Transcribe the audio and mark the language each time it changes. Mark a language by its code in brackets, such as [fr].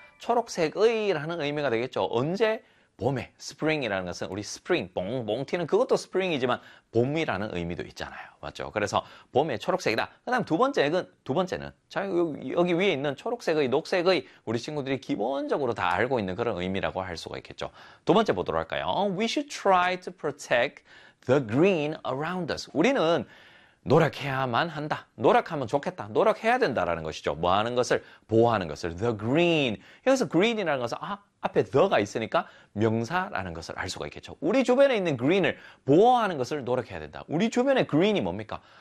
[ko] 초록색의 라는 의미가 되겠죠. 언제? 봄에, spring이라는 것은 우리 spring, 뽕뽕 튀는 그것도 spring이지만 봄이라는 의미도 있잖아요. 맞죠? 그래서 봄에 초록색이다. 그 다음 두 번째는 여기 위에 있는 초록색의, 녹색의 우리 친구들이 기본적으로 다 알고 있는 그런 의미라고 할 수가 있겠죠. 두 번째 보도록 할까요? [en] We should try to protect the green around us. [ko] 우리는 노력해야만 한다. 노력하면 좋겠다. 노력해야 된다라는 것이죠. 뭐 하는 것을? 보호하는 것을. [en] The green. [ko] 여기서 green이라는 것은 아, 앞에 the가 있으니까 명사라는 것을 알 수가 있겠죠. 우리 주변에 있는 green을 보호하는 것을 노력해야 된다. 우리 주변의 green이 뭡니까?